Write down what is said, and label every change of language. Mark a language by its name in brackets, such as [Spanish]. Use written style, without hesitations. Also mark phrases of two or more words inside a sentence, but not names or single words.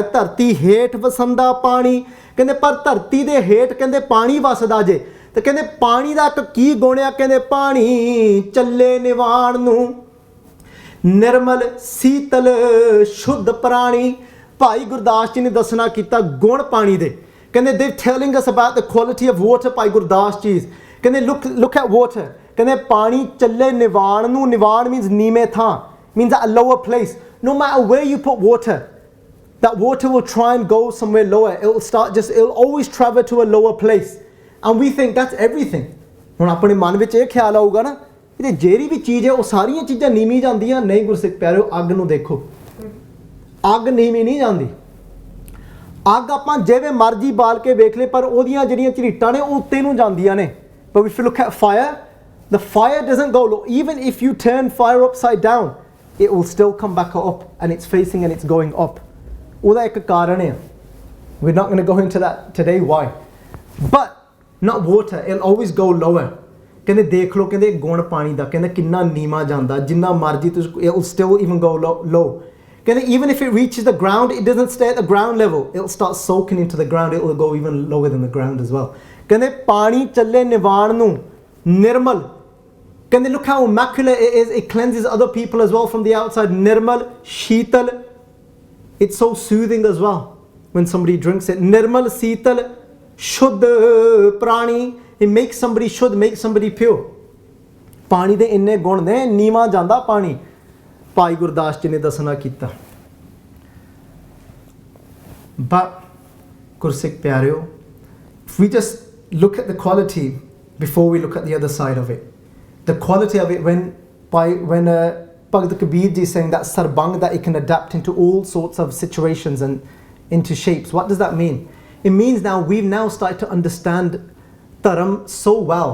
[Punjabi] ਧਰਤੀ ਹੇਠ ਵਸੰਦਾ ਪਾਣੀ। ਕਹਿੰਦੇ ਪਰ ਧਰਤੀ ਦੇ ਹੇਠ ਕਹਿੰਦੇ ਪਾਣੀ ਵਸਦਾ ਜੇ. ਤੇ ਕਹਿੰਦੇ ਪਾਣੀ ਦਾ ਕੀ ਗੁਣ ਆ? ਕਹਿੰਦੇ ਪਾਣੀ ਚੱਲੇ ਨਿਵਾਣ ਨੂੰ, ਨਿਰਮਲ ਸੀਤਲ ਸ਼ੁੱਧ ਪ੍ਰਾਣੀ. ਭਾਈ ਗੁਰਦਾਸ ਜੀ ਨੇ ਦੱਸਣਾ ਕੀਤਾ ਗੁਣ ਪਾਣੀ ਦੇ. [English] ਕਹਿੰਦੇ they telling us about the quality of water. [Punjabi] ਭਾਈ ਗੁਰਦਾਸ ਜੀ ਕਹਿੰਦੇ [English] look at water. [Punjabi] ਕਹਿੰਦੇ ਪਾਣੀ ਚੱਲੇ ਨਿਵਾਣ ਨੂੰ. ਨਿਵਾਣ means ਨੀਵੇਂ ਥਾਂ, [English] means at a lower place. No matter where you put water, that water will try and go somewhere lower. It'll always travel to a lower place. And we think that's everything. [Punjabi] ਹੁਣ ਆਪਣੇ ਮਨ ਵਿੱਚ ਇਹ ਖਿਆਲ ਆਊਗਾ ਨਾ, ਇਹ ਜਿਹੜੀ ਵੀ ਚੀਜ਼ ਹੈ ਉਹ ਸਾਰੀਆਂ ਚੀਜ਼ਾਂ ਨੀਵੀਂ ਜਾਂਦੀਆਂ. ਨਹੀਂ ਗੁਰਸਿੱਖ ਪਿਆਰਿਓ, ਅੱਗ ਨੂੰ ਦੇਖੋ, ਅੱਗ ਨੀਵੀਂ ਨਹੀਂ ਜਾਂਦੀ. ਅੱਗ ਆਪਾਂ ਜਿਵੇਂ ਮਰਜ਼ੀ ਬਾਲ ਕੇ ਵੇਖ ਲਏ, ਪਰ ਉਹਦੀਆਂ ਜਿਹੜੀਆਂ ਝਰੀਟਾਂ ਨੇ ਉਹ ਉੱਤੇ ਨੂੰ ਜਾਂਦੀਆਂ ਨੇ. [English] But if you look at fire, the fire doesn't go low. Even if you turn fire upside down, it will still come back up and it's facing and it's going up. [Punjabi] ਉਹਦਾ ਇੱਕ ਕਾਰਨ ਹੈ. [English] We're not going to go into that today. Why? But not water, it'll always go lower. [Punjabi] ਕਹਿੰਦੇ ਦੇਖ ਲਓ ਕਹਿੰਦੇ ਗੁਣ ਪਾਣੀ ਦਾ ਕਹਿੰਦੇ ਕਿੰਨਾ ਨੀਵਾਂ ਜਾਂਦਾ ਜਿੰਨਾ ਮਰਜ਼ੀ ਤੁਸੀਂ [English] it will still even go low [Punjabi] ਕਹਿੰਦੇ [English] even if it reaches the ground it doesn't stay at the ground level it will start soaking into the ground it will go even lower than the ground as well [Punjabi] ਕਹਿੰਦੇ ਪਾਣੀ ਚੱਲੇ ਨਿਵਾਣ ਨੂੰ ਨਿਰਮਲ ਕਹਿੰਦੇ [English] look how immaculate it is it cleanses other people as well from the outside [Punjabi] ਨਿਰਮਲ ਸ਼ੀਤਲ [English] it's so soothing as well when somebody drinks it [Punjabi] ਨਿਰਮਲ ਸੀਤਲ ਸ਼ੁੱਧ ਪ੍ਰਾਣੀ [English] it makes somebody should make somebody pure [Punjabi] ਪਾਣੀ ਦੇ ਇੰਨੇ ਗੁਣ ਨੇ ਨੀਵਾਂ ਜਾਂਦਾ ਪਾਣੀ ਭਾਈ ਗੁਰਦਾਸ ਜੀ ਨੇ ਦੱਸਣਾ ਕੀਤਾ [English] but [Punjabi] ਗੁਰਸਿੱਖ ਪਿਆਰਿਓ [English] if we just look at the quality before we look at the other side of it the quality of it when Bhagavad Kabir ji is saying that sarbang that it can adapt into all sorts of situations and into shapes what does that mean it means now we've now started to understand Dharam so well.